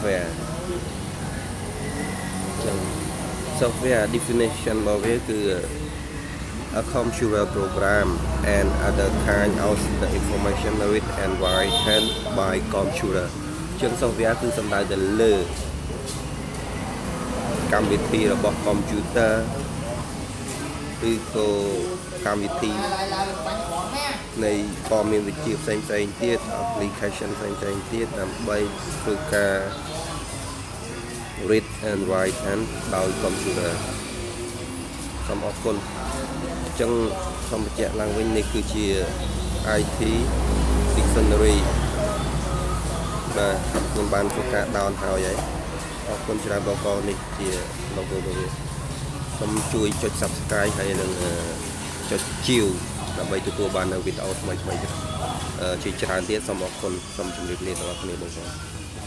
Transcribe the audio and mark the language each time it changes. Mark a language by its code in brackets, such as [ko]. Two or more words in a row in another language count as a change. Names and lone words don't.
[en] software definition [km] របស់វាគឺ [en] a computer program and other kind of the information read and written by computer [km] ជាង software គឺសំដៅទៅលើកម្មវិធីរបស់ computer ឬក៏កម្មវិធីនៃព័ត៌មានវិទ្យាផ្សេងៗទៀត application ផ្សេងៗទៀតដើម្បីធ្វើការ [en] read and write and [km] ដោយ computer សូមអរគុណអញ្ចឹងសូមបញ្ជាក់ឡើងវិញនេះគឺជា [en] IT dictionary [km] បាទខ្ញុំបានធ្វើការ down ហើយអរគុណច្រើនបងប្អូននេះជា logo របស់វាសូមជួយចុច subscribe ហើយនឹងចុចជាវដើម្បីទទួលបាននៅវីដេអូថ្មីៗជាច្រើនទៀតសូមអរគុណសូមជម្រាបលាដល់អ្នកបងប្អូន